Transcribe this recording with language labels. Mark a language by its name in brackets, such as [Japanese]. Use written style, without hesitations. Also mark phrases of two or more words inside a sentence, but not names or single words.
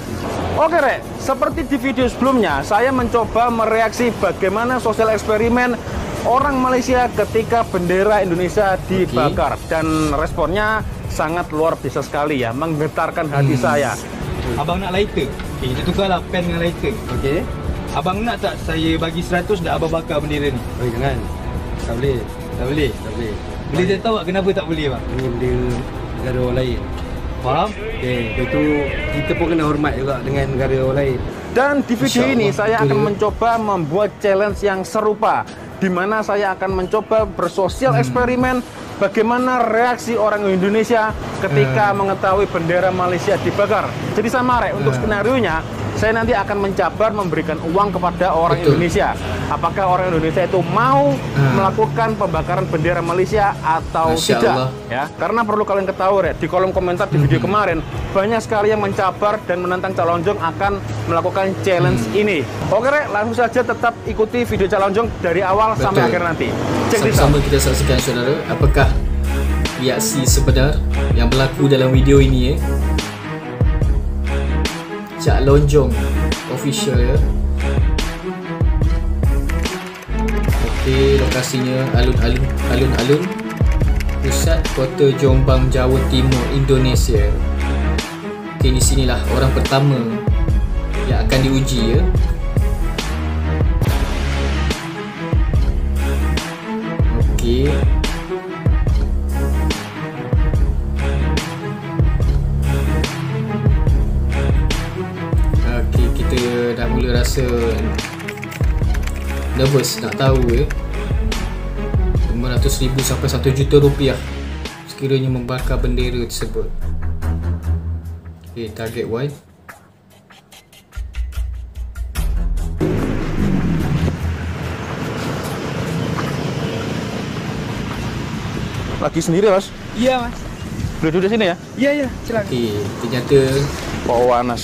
[Indonesian] Oke Rek, seperti di video sebelumnya, saya mencoba mereaksi bagaimana sosial eksperimen orang Malaysia ketika bendera Indonesia dibakar. Dan responnya sangat luar biasa sekali ya, menggetarkan hati saya. [Malay] Abang nak lighter? Okay, kita tukarlah pen dengan lighter. Okey. Abang nak tak saya bagi 100 dah abang bakar bendera ni? Oh, jangan. Tak boleh. Tak boleh? Tak boleh. Boleh saya tahu tak kenapa tak boleh bang? Ini bendera negara orang lain. Faham? Okey, itu kita pun kena hormat juga dengan negara orang lain. [Indonesian] Dan di video ini saya akan mencoba membuat challenge yang serupa, di mana saya akan mencoba bersosial eksperimen bagaimana reaksi orang Indonesia ketika mengetahui bendera Malaysia dibakar. Jadi sama Rek, untuk skenarionya saya nanti akan mencabar memberikan uang kepada orang Indonesia. Apakah orang Indonesia itu mau melakukan pembakaran bendera Malaysia atau Masya tidak? Allah. Ya, karena perlu kalian ketahui Rek, di kolom komentar di video kemarin banyak sekali yang mencabar dan menantang Cak Lonjong akan melakukan challenge ini. Oke Rek, langsung saja tetap ikuti video Cak Lonjong dari awal sampai akhir nanti. [English] Cek this out. [Malay] Sama-sama kita saksikan saudara, apakah reaksi sebenar yang berlaku dalam video ini ya. Cak Lonjong official ya. Okey, lokasinya alun-alun pusat kota Jombang, Jawa Timur, Indonesia. Okey, di sinilah orang pertama yang akan diuji ya. Okey. Okey, kita dah mula rasa nervous nak tahu ya. 500,000 sampai 1 juta rupiah sekiranya membakar bendera tersebut. [English] Okey, target wide. [Indonesian] Lagi sendiri Mas? Iya mas. Boleh duduk sini ya? Iya silakan. Okey, ternyata Panas.